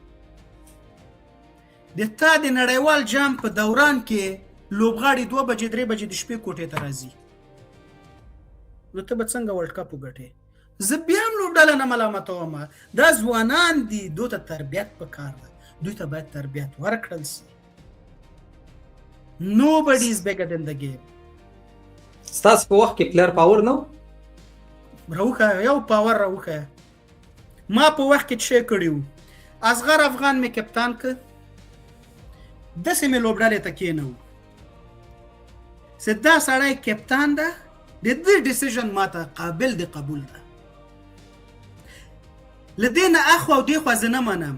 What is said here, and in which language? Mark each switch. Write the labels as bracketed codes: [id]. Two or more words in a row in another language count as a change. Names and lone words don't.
[ps] د تا د نړیوال جام په دوران کې لوبغاړي 2 بجې 3 بجې د شپې کوټې ته راځي، نو ته به څنګه ورلد کپ وګټې؟ زه بیا هم لوبډله نه ملامتوم، دا ځوانان دي، دوی ته تربیت پکار ده، دوی ته باید تربیت ورکړل شي. [en] Nobody is bigger than the game. [ps] ستاسو په وخت کې پلیر پاور نه راوخه یو پاور راوخه. ما په وخت کې څه کړیو، اصغر افغان مې کپتان ک داسې مې لوبډلې ته کېنو چې دا سړی کپتان ده، د دې ډیسیژن ماته قابل د قبول ده، لدې نه اخوا او دې خوا زه نه منم.